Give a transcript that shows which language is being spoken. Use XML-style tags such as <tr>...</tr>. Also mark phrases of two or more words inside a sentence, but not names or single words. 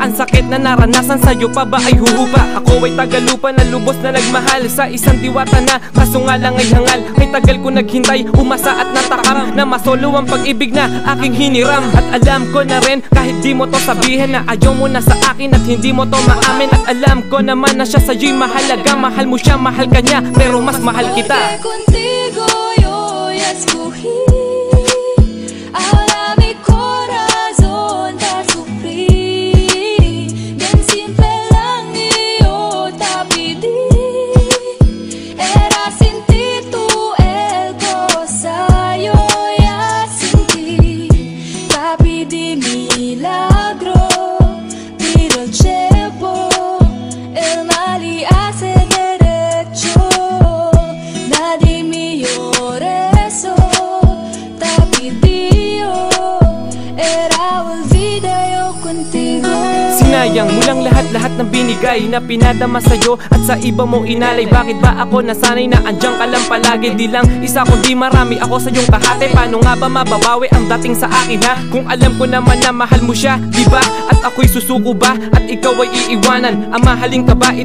<tl>Ang sakit na naranasan sa'yo pa ba ay huhupa? Ako ay tagalupa na lubos na nagmahal sa isang diwata na kaso nga lang ay hangal. Ay tagal ko naghintay, umasa at natakam na masolo ang pag-ibig na aking hiniram. At alam ko na rin kahit di mo to sabihin na ayaw mo na sa akin at hindi mo to maamin. At alam ko naman na siya sa'yo'y mahalaga. Mahal mo siya, mahal ka niya, pero mas mahal kita.</tl> <cbk>Porque contigo yo ya escogí. Ahora mi corazón está sufrir. Bien simple lang y yo te pedí. Era sin ti tú el cosa yo ya sentí. Te pedí milagro, pero el tiempo el mal y hace derecho. Nadie me llore eso, te pedí yo, era olvida yo contigo.</cbk> <tl>Sinayang mo lang lahat-lahat ng binigay na pinadama sa'yo at sa iba mong inalay. Bakit ba ako nasanay na andyan ka lang palagi? Di lang isa kundi marami ako sa iyong kahate. Paano nga ba mababawi ang dating sa akin ha? Kung alam ko naman na mahal mo siya, diba? At ako'y susuko ba? At ikaw ay iiwanan? Ang mahalin ka ba?</tl>